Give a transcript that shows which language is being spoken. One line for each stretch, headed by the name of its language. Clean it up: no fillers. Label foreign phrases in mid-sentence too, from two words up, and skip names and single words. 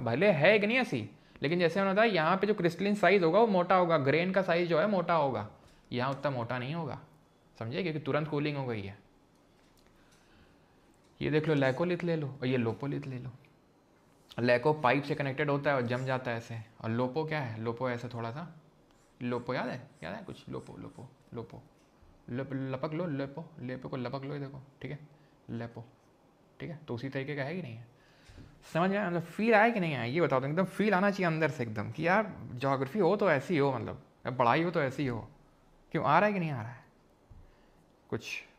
Hindi: भले है कि नहीं ऐसी, लेकिन जैसे मैंने बताया यहाँ पे जो
English: crystalline size
Hindi: होगा वो मोटा होगा, ग्रेन का साइज जो है मोटा होगा, यहाँ उतना मोटा नहीं होगा। समझे? क्योंकि तुरंत कूलिंग हो गई है। ये देख लो, लैकोलिथ ले लो और ये लोपोलिथ ले लो। लैको पाइप से कनेक्टेड होता है और जम जाता है ऐसे, और लोपो क्या है? लोपो ऐसे थोड़ा सा, लोपो याद है कुछ? लोपो लोपो लोपो लपक लो, लेपो लेपो को लपक लो, ये देखो। ठीक है, लेपो। ठीक है, तो उसी तरीके का है कि नहीं है? समझ आया? मतलब फील आया कि नहीं आया ये बताओ। तो एकदम फील आना चाहिए अंदर से एकदम कि यार ज्योग्राफी हो तो ऐसी हो, मतलब पढ़ाई हो तो ऐसी हो। क्यों आ रहा है कि नहीं आ रहा है कुछ?